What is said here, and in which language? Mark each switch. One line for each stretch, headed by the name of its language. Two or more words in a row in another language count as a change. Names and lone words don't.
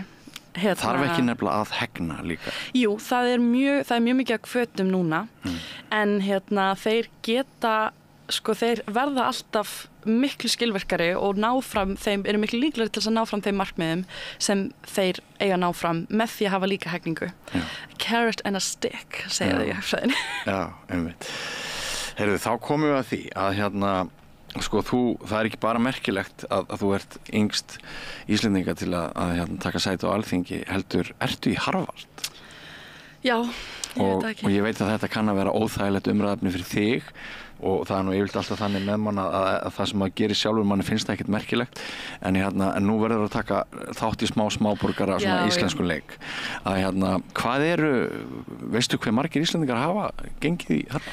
Icelandic: Þarf ekki nefnilega að hegna líka? Jú, það er mjög mikið að hvötum núna en þeir geta, sko þeir verða alltaf miklu skilvirkari og eru miklu líklegri til þess að ná fram þeim markmiðum sem þeir eiga að ná fram með því að hafa líka hegningu.
English: Carrot and a stick,
Icelandic: segja þau í hagfræðinni. Já, einmitt. Heyrðu, þá komum við að því að sko það er ekki bara merkilegt að þú ert yngst Íslendinga til að taka sæti á Alþingi, heldur, ertu í Harvard? Já, og ég veit að þetta kann að vera óþægilegt umræðefni fyrir þig og það nú yfirleitt alltaf þannig með mann að það sem maður gerir sjálfur manni finnst það ekkert merkilegt en nú verður að taka þátt í smáborgara svona íslensku leik að hvað veistu hve margir Íslendingar hafa gengið í þarna?